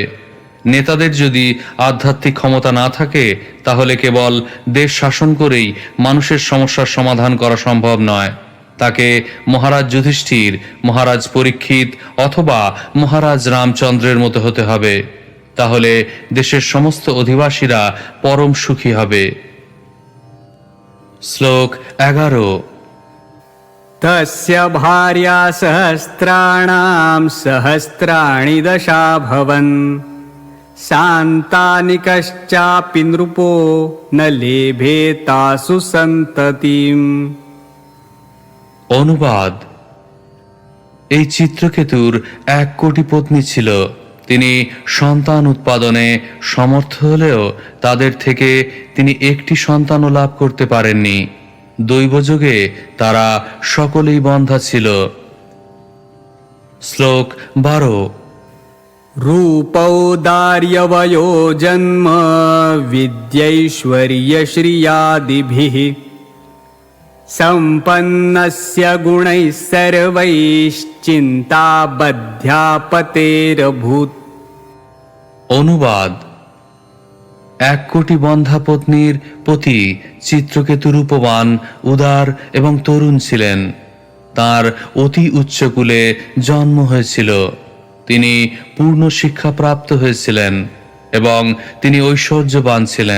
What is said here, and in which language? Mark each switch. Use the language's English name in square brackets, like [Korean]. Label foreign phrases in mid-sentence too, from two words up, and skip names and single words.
[Bangla] নেতাদের যদি আধ্যাত্মিক ক্ষমতা না থাকে তাহলে কেবল দেশ শাসন করেই মানুষের সমস্যার সমাধান করা সম্ভব নয়। তাকে মহারাজ যুধিষ্ঠির, মহারাজ পরীক্ষিত অথবা মহারাজ রামচন্দ্রের মতো হতে হবে। তাহলে দেশের সমস্ত অধিবাসীরা পরম সুখী হবে। শ্লোক 11। [Sanskrit] तस्य भार्या सहस्राणां सहस्राणि दशाभवन्, शान्तानि कश्चापि नृपो न लेभे तासु सन्ततिम्। [Bangla] অনুবাদ। এই চিত্রকেতুর 1 কোটি পত্নী ছিল। তিনি সন্তান উৎপাদনে সমর্থ হলেও তাদের থেকে তিনি একটি সন্তানও লাভ করতে পারেননি। দৈবযোগে তারা সকলেই বন্ধা ছিল। শ্লোক 12। [Sanskrit] रूपौदार्यवयो जन्म विद्यैश्वर्यश्रियादिभिः सम्पन्नस्य गुणैः सर्वैश्चिन्ता बध्यापतेरभूत्। [Bangla] অনুবাদ: 1 কোটি বন্ধা পত্নীর পতি চিত্রকেতু রূপবান, উদার এবং তরুণ ছিলেন। তার অতি উচ্চকুলে জন্ম হয়েছিল। তিনি পূর্ণ শিক্ষাপ্রাপ্ত হয়েছিলেন এবং তিনি ঐশ্বর্যবান ছিলেন।